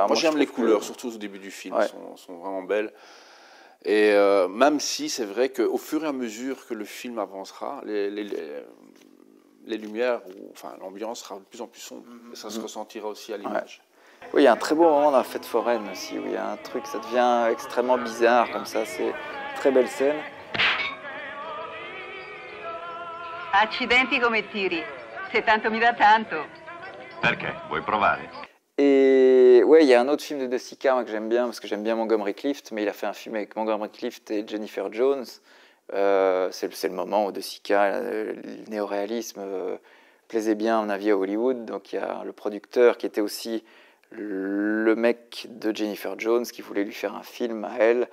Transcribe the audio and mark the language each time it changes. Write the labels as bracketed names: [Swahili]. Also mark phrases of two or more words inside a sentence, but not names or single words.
[French] Moi j'aime les couleurs, surtout au début du film, sont vraiment belles. Et même si c'est vrai qu'au fur et à mesure que le film avancera, les lumières, enfin l'ambiance sera de plus en plus sombre. Et ça se ressentira aussi à l'image. Oui, il y a un très beau moment dans la fête foraine aussi, où il y a un truc, ça devient extrêmement bizarre comme ça, c'est une très belle scène. [Italian] Accidenti come tiri, se tanto mi dà tanto. Perché? Vuoi provare? [French] Et ouais, il y a un autre film de De Sica moi, que j'aime bien, parce que j'aime bien Montgomery Clift, mais il a fait un film avec Montgomery Clift et Jennifer Jones. C'est le moment où De Sica, le néoréalisme, plaisait bien, à mon avis, à Hollywood. Donc il y a le producteur qui était aussi le mec de Jennifer Jones qui voulait lui faire un film à elle.